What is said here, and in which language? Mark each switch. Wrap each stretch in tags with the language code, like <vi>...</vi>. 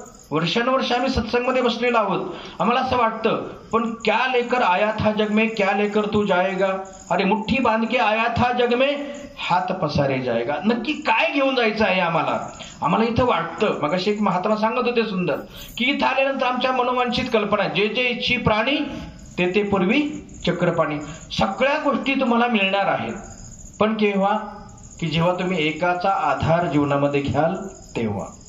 <mr>वर्षानुवर्ष आम्ही सत्संगमध्ये बसलेलो आहोत. आम्हाला असं वाटतं, पण</mr> <hi>क्या लेकर आया था जग में, क्या लेकर तू जाएगा, अरे मुठ्ठी बांध के आया था जग में, हात पसारे जाएगा.</hi> <mr>नक्की काय घेऊन जायचं आहे आम्हाला इथं वाटतं. मगाशी एक महात्मा सांगत होते सुंदर, की इथं आल्यानंतर आमच्या मनोवांछित कल्पना, जे जे इच्छी प्राणी ते पूर्वी चक्रपाणी, सगळ्या गोष्टी तुम्हाला मिळणार आहेत. पण केव्हा, की जेव्हा तुम्ही एकाचा आधार जीवनामध्ये घ्याल तेव्हा.</mr>